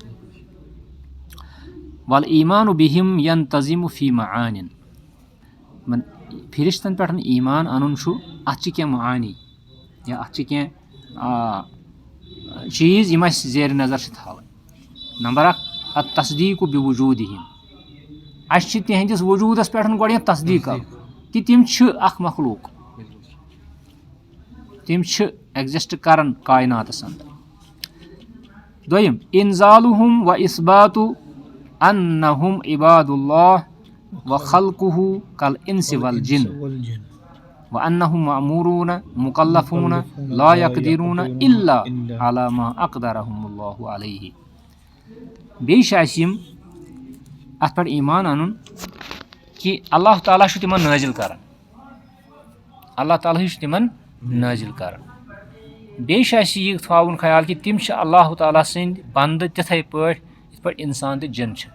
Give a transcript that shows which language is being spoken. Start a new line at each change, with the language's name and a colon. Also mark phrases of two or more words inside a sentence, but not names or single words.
Arabic: والإيمان بهم ينتظم في معانٍ,
Kashmiri: फरिश्तन पे ईमान अन अत क्या मानी या अत क्या चीज़ यम जेर नजर थावन। नंबर 1
Arabic: التصديق بوجودهم,
Kashmiri: तिहंदिस वजूदस पे गो तस्दीक कि तम मखलूक, तम एग्जिस्ट करन कायनातस अंदर।
Arabic: दोयम إنزالهم وإثبات أنهم عباد الله وخلقه كالإنس والجن, وأنهم مأمورون مكلفون لا يقدرون إلا على ما أقدرهم الله عليه.
Kashmiri: بیٚیہِ چھِ اَسہِ یِم اَتھ پٮ۪ٹھ ایٖمان اَنُن کہِ اللہ تعالیٰ چھُ تِمن نٲزِل کران، اللہ تعالیٰ چھُ تِمن نٲزِل کران. بیٚیہِ چھُ اَسہِ یہِ تھاوُن خیال کہِ تِم چھِ اللہ تعالیٰ سٕنٛدۍ بنٛدٕ تِتھٕے پٲٹھۍ یِتھ پٲٹھۍ اِنسان تہٕ جِن چھِ.